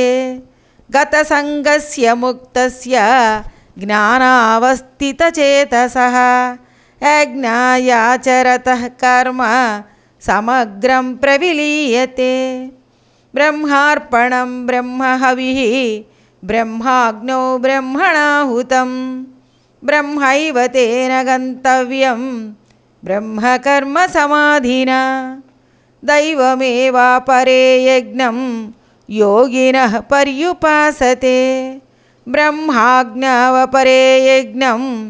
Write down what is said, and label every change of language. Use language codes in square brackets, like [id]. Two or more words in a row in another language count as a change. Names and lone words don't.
[sa] గతసంగస్య ముక్తస్య జ్ఞానావస్థితచేతసః. యజ్ఞాయాచరతః కర్మ సమగ్రం ప్రవిలీయతే. బ్రహ్మార్పణం బ్రహ్మహవిః బ్రహ్మాగ్నౌ బ్రహ్మణాహుతం ब्रह्मैव तेन गन्तव्यं ब्रह्मकर्मसमाधिना दैवमेवापरे यज्ञं योगिनः पर्युपासते ब्रह्माज्ञावपरे यज्ञं